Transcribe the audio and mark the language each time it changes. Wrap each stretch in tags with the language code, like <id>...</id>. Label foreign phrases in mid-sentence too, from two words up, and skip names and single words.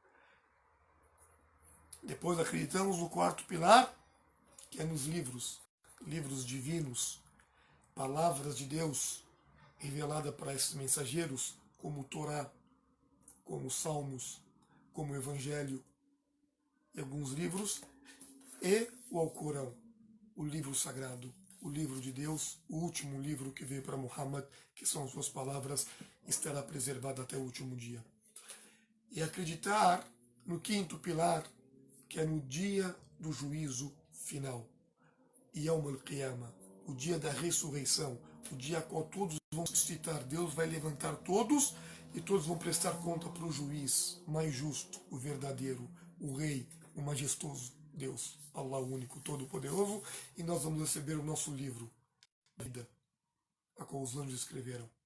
<pt>Depois acreditamos no quarto pilar, que é nos livros, livros divinos, palavras de Deus revelada para esses mensageiros, como o Torá, como os Salmos, como o Evangelho e alguns livros, e o Alcorão, o livro sagrado, o livro de Deus, o último livro que veio para Muhammad, que são suas palavras, estará preservado até o último dia. E acreditar no quinto pilar, que é no dia do juízo final,</pt> <ar>يوم القيامة,</ar> <pt>o dia da ressurreição, o dia a qual todos vão ressuscitar. Deus vai levantar todos e todos vão prestar conta para o juiz mais justo, o verdadeiro, o rei, o majestoso Deus, Allah único, todo-poderoso, e nós vamos receber o nosso livro, a vida, a qual os anjos escreveram.</pt>